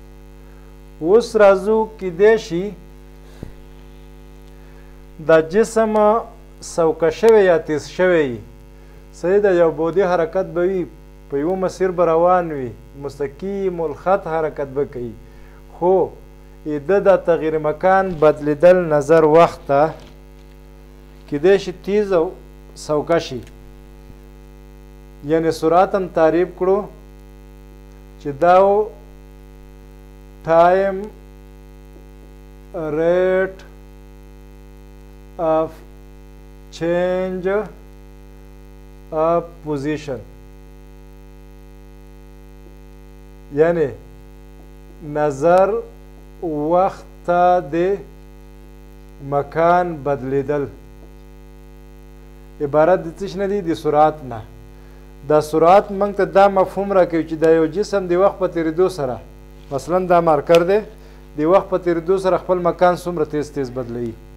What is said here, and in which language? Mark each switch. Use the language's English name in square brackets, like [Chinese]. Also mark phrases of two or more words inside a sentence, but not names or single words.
[Pashto] اوس راځو کیدای شي دا جسم سوکه شوی یا تیز شوی صحیح ده یو بعدي حرکت به وي په یوه مسیر به روان وي مستقیم الخط حرکت به کوي خو د دا تغییر مکان بدلیدل نظر وخت ته کیدای شي تیز او سوکه شي یعنی سرعت هم تعریف کړو چې دا [English] time rate of change of position [Pashto] یعنی نظر وخت د مکان بدلیدل عبارت د څه نه دی د سرعت نه دا سرعت موږ ته دا مفهوم راکوي چې دا یو جسم د وخت په تېرېدو سره مثلا دا مارکر دی د وخت په تېرېدو سره خپل مکان څومره تیز تیز بدلوي